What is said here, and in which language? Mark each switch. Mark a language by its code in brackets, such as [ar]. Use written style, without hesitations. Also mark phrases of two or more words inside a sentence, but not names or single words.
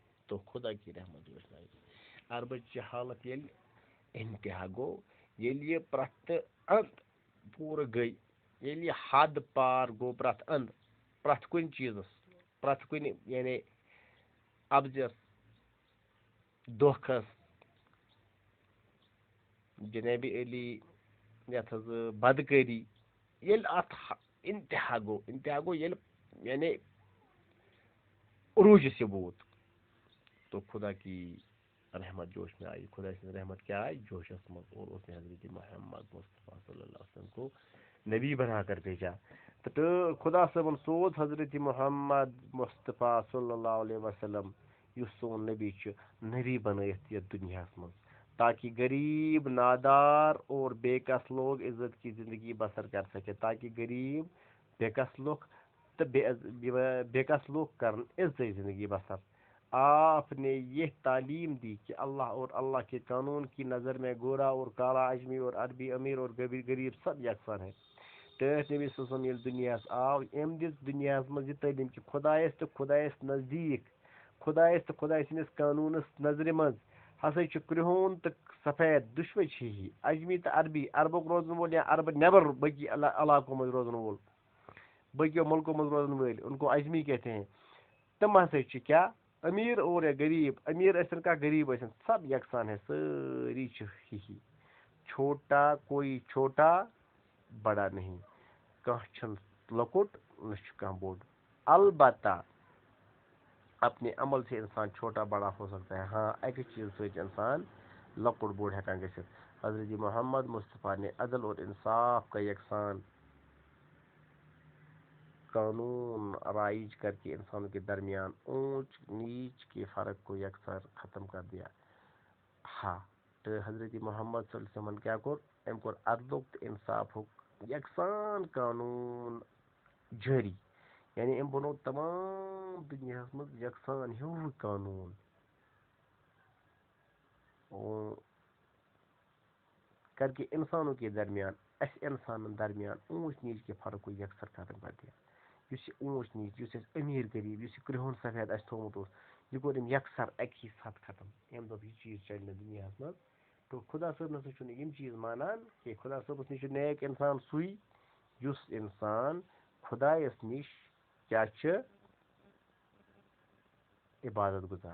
[ks] عربٕچ یہِ حالت ییٚلہِ انتہا گوٚو, ییٚلہِ یہِ پرٛٮ۪تھ اند پوٗرٕ گٔے, ییٚلہِ یہِ حد پار گوٚو پرٛٮ۪تھ اند, پرٛٮ۪تھ کُنہِ چیٖزس, پرٛٮ۪تھ کُنہِ یعنی ابزس, دھوکھس, جنابِ علی یتھ حظ بدکاری ییٚلہِ اتھ انتہا گوٚو ییٚلہِ یعنی عروج سے ووت [ur] تو خدا کی رحمت جوش میں آئی. خدا کی رحمت کیا آئی [ks] جوشس منٛز [ur] اور اس نے حضرت محمد مصطفیٰ صلی اللہ علیہ وسلم کو نبی بنا کر بھیجا. [ks] تو خدا صٲبن سوز حضرت محمد مصطفیٰ صلی اللہ علیہ وسلم یُس سون نبی چھُ نبی بنٲیِتھ یتھ دُنیاہس منٛز [ur] تاکہ غریب نادار اور بے کس لوگ عزت کی زندگی بسر کر سکے, تاکہ غریب بے کس لوگ تو بے کس لوگ [ks] کرن عزت زندگی بسر. [ur] آپ نے یہ تعلیم دی کہ اللہ اور اللہ کے قانون کی نظر میں گورا اور کالا, اجمی اور عربی, امیر اور غریب سب یکساں ہے. [ks] ٹھیک نبی صلی اللہ علیہ وسلم دنیاس آو ام دس دنیاس مز یہ تعلیم کہ خدایس تو خدایس نزدیک خدایس تو خدای سندس قانونس نظر مز ہسا کرہون تو سفید دشوے ہی اجمی تو عربی عربک روزن وول یا عرب نیبر بکی علاقوں مز روزن وول بکیو ملکوں مز روزن ول [ur] ان کو اجمی کہتے ہیں. [ks] تم ہسا کیا [ur] امیر اور غریب, [ks] امیر ٲسِن کا غریب ٲسِن [ur] سب یکساں ہے, [ks] سٲری چھِ ہی. [ur] چھوٹا کوئی چھوٹا بڑا نہیں, [ks] کانٛہہ چھُنہٕ لۄکُٹ نہ چھُ کانٛہہ بوٚڑ. [ur] البتہ اپنے عمل سے انسان چھوٹا بڑا ہو سکتا ہے. [ks] ہاں اکہ چیز سۭتۍ انسان لۄکُٹ بوٚڑ ہٮ۪کان گٔژھِتھ. [ur] حضرت محمد مصطفیٰ نے عدل اور انصاف کا یکساں قانون رائج کر کے انسانوں کے درمیان اونچ نیچ کے فرق کو یکسر ختم کر دیا. [ks] ہاں تو حضرت محمد صلی اللہ علیہ وسلم کیا کور ام کور عدلک تو انصافک یکساں قانون جاری, یعنی ام بنو تمام دنیاہس مز یکساں ہیوٗ قانون [ur] کر کے انسانوں کے درمیان [ks] اس انسانن درمیان [ur] اونچ نیچ کے فرق کو یکسر ختم کر دیا. [ks] یُس یہ اونچ نیچ یُس امیر غریب یُس یہ کرہُن سفید اس تھومُت اوس یہ کوٚر أمۍ یکسر اکی ساتھ ختم. أمۍ دوٚپ یہِ چیٖز چلہِ نہٕ دُنیاہس منٛز. تو خدا صٲب نسا چھُنہٕ یِم چیٖز مانان کینٛہہ. خدا صٲبس نِش چھُ نیک انسان سُے یُس انسان خدایس نِش کیٛاہ چھِ عبادت گزار.